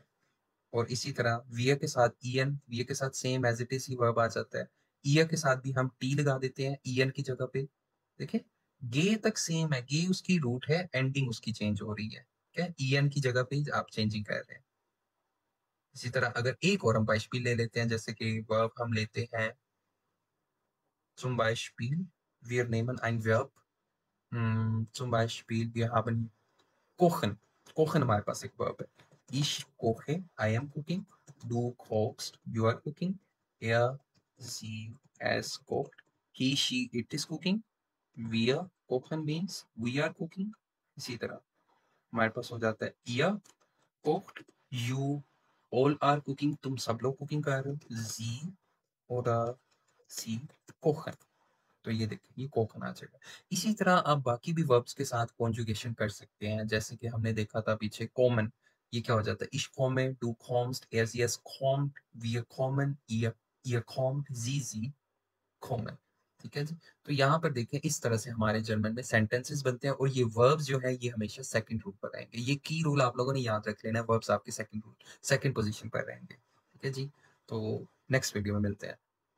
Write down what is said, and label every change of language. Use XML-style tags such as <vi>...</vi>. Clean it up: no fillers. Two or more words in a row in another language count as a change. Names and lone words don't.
<hi>और इसी तरह वियर के साथ ईएन, वियर के साथ</hi> <en>same as it is</en> <hi>ही वर्ब आ जाता है। ईयर के साथ भी हम टी लगा देते हैं ईएन की जगह पे। देखिए गे तक सेम है, गे उसकी रूट है, एंडिंग उसकी चेंज हो रही है, क्या ईएन की जगह पे ही आप चेंजिंग कर रहे हैं। इसी तरह अगर एक और हम बाइशपील ले लेते हैं, जैसे कि वर्ब हम लेते हैं</hi> <de>zum Beispiel wir nehmen ein Verb, zum Beispiel wir haben kochen।</de> <hi>kochen हमारे पास एक वर्ब है।</hi> <de>Ich koche,</de> <en>I am cooking।</en> <de>Du kochst,</de> <en>you are cooking।</en> <de>Er, sie, es kocht।</de> <en>He, she, it is cooking।</en> <de>Wir kochen</de> <en>means we are cooking।</en> <hi>इसी तरह हमारे पास हो जाता है</hi> <de>ihr kocht,</de> <en>you all are cooking,</en> <hi>तुम सब लोग कुकिंग कर रहे हो।</hi> <de>Sie oder sie kochen।</de> <hi>तो ये देखिए ये कोकन आ जाएगा। इसी तरह आप बाकी भी वर्ब्स के साथ कॉन्जुगेशन कर सकते हैं, जैसे कि हमने देखा था पीछे कॉमन, ये क्या हो जाता है,</hi> <de>ich komme, du kommst, er sie es kommt, wir kommen, ihr kommt, sie kommen।</de> <hi>ठीक है जी। तो यहाँ पर देखें इस तरह से हमारे जर्मन में सेंटेंसेस बनते हैं और ये वर्ब्स जो है ये हमेशा</hi> <en>second rule</en> <hi>पर रहेंगे। ये की रूल आप लोगों ने याद रख लेना है, वर्ब्स आपके</hi> <en>second rule second position</en> <hi>पर रहेंगे। ठीक है जी। तो नेक्स्ट वीडियो में मिलते हैं।</hi>